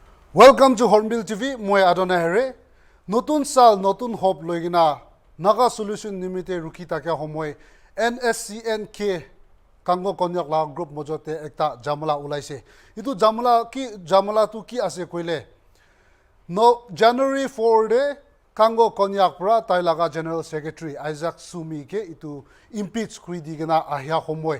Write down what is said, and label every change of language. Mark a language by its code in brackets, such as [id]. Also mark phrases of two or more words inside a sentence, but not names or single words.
[en] Welcome to Hornbill TV. Moi Adonai Here. [nag] Notun sal, notun hope loigina. Naga solution nimite rukita kya homoy. NSCNK Khango konyak la group mojote ekta jamala ulaise. Itu jamala tu ki ase koile. No January 4 de Khango konyak pra tai laga General Secretary Isak Sumi ke itu impeach kuri digena ahya homoy.